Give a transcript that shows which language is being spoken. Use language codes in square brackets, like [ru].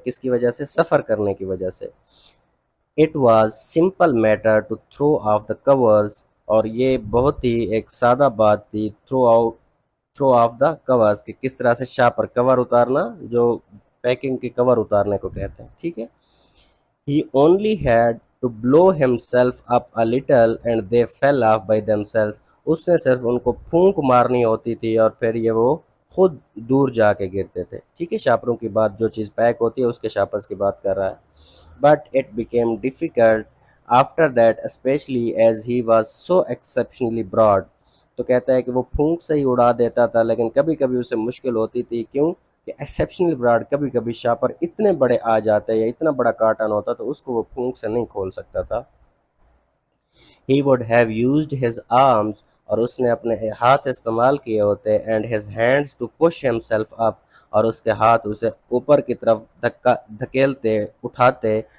[ur] کس کی وجہ سے, سفر کرنے کی وجہ سے. It was simple metre to through of the covers, اور یہ بہت ہی ایک سادہ بات تھی, تھرو آف دا کورز, کہ کس طرح سے شاہ پر کور اتارنا, جو پیکنگ کے کور اتارنے کو کہتے ہیں. [en] ٹھیک ہے, he only had to blow himself up a little and they fell off by themselves. [ur] اس نے صرف ان کو پھونک مارنی ہوتی تھی اور پھر یہ وہ خود دور جا کے گرتے تھے. ٹھیک ہے, شاپروں کی بات, جو چیز پیک ہوتی ہے اس کے شاپرز کی بات کر رہا ہے. [en] But it became difficult after that, especially as he was so exceptionally broad. [ur] تو کہتا ہے کہ وہ پھونک سے ہی اڑا دیتا تھا, لیکن کبھی کبھی اسے مشکل ہوتی تھی. کیوں کہ ایکسیپشنل براڈ, کبھی کبھی شاپر اتنے بڑے آ جاتے یا اتنا بڑا کارٹن ہوتا تو اس کو وہ پھونک سے نہیں کھول سکتا تھا. He would have used his arms, اور اس نے اپنے ہاتھ استعمال کیے ہوتے, and his hands to push himself up, اور اس کے ہاتھ اسے اوپر کی طرف دھکیلتے, اٹھاتے.